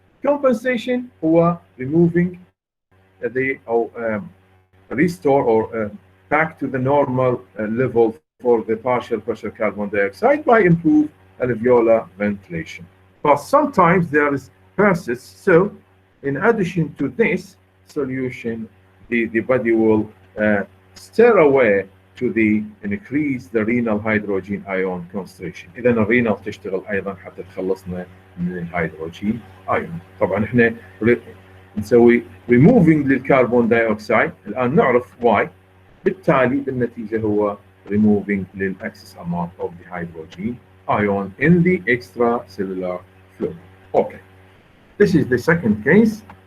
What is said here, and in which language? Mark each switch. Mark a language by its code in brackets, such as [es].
[en] Compensation هو removing the restore or back to the normal level for the partial pressure carbon dioxide by improved alveolar ventilation. But sometimes there is persists. So in addition to this solution, the body will steer away to increase the renal hydrogen ion concentration. [ar] إذا الرينال تشتغل أيضا حتى تخلصنا من الهيدروجين ايون. طبعا احنا نسوي removing للكربون دايوكسيد الان نعرف why. بالتالي بالنتيجه هو [en] removing للاكسس amount of the hydrogen ion in the extracellular fluid. Okay, this is the second case.